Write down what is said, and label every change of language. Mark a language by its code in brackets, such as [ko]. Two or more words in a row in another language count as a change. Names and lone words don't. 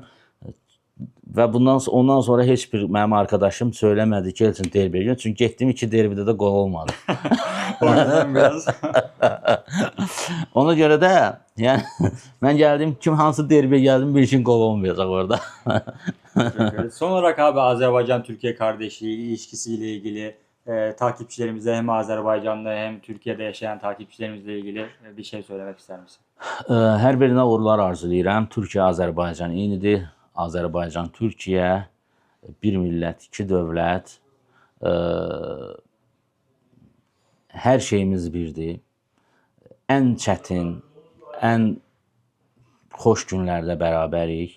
[az] Və ondan sonra heç bir mənim arkadaşım söyləmədi ki, Elçin derbiyə gəl. Çünki getdim 2 derbidə də qol olmadı. [tr] O yüzden biraz [az] Ona görə də, yəni mən gəldim, hansı derbiyə gəldim, bir işin qol olmayacaq orada. [tr] Son olarak abi Azerbaycan-Türkiye kardeşliği ilişkisiyle ilgili takipçilerimize hem Azerbaycan'da hem Türkiye'de yaşayan takipçilerimizle ilgili bir şey söylemek ister misin? [az] Hər birinə uğurlar arzulayıram. Türkiyə, Azərbaycan eynidir. Azərbaycan, Türkiyə, bir millət, iki dövlət. Hər şeyimiz birdir. Ən çətin, ən xoş günlərdə bərabərik.